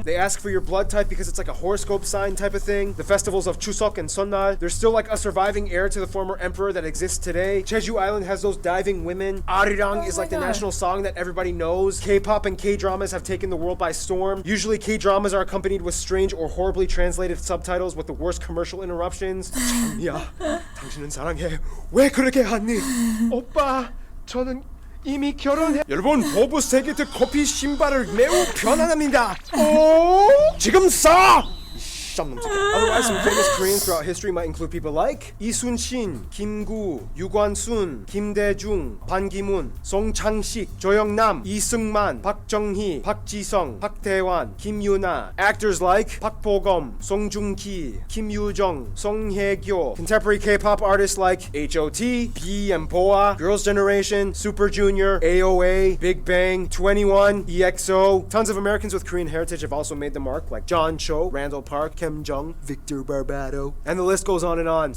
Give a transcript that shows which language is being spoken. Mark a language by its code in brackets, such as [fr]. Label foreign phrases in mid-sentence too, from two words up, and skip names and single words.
[en] They ask for your blood type because it's like a horoscope sign type of thing. The festivals of Chuseok and Seonnal. There's still like a surviving heir to the former emperor that exists today. Jeju Island has those diving women. Arirang is like the national song that everybody knows. K-pop and K-dramas have taken the world by storm. Usually K-dramas are accompanied with strange or horribly translated subtitles with the worst commercial interruptions. [ko] 야, 당신은 사랑해. 왜 그렇게 하니? 오빠, 저는 이미 결혼해. 여러분, 보브 세게트 커피 신발을 매우 편안합니다. 오, 지금 사. [en] Otherwise, Guys, some famous Koreans throughout history might include people like Lee Sun-shin, Kim Gu, Yu Kwan-sun, Kim Dae-jung, Ban Ki-moon, Song Chang-sik, Jo Young-nam, Lee Seung-man, Park Jung-hee, Park Ji-sung, Park Tae-wan, Kim Yoo-na. Actors like Park Bo-gum, Song Joong-ki, Kim Yoo-jung, Song Hye-kyo. Contemporary K-pop artists like H.O.T., B and Boa, Girls' Generation, Super Junior, AOA, Big Bang, 21, EXO. Tons of Americans with Korean heritage have also made the mark, like John Cho, Randall Park, Kim Jong, Victor Barbado, and the list goes on and on.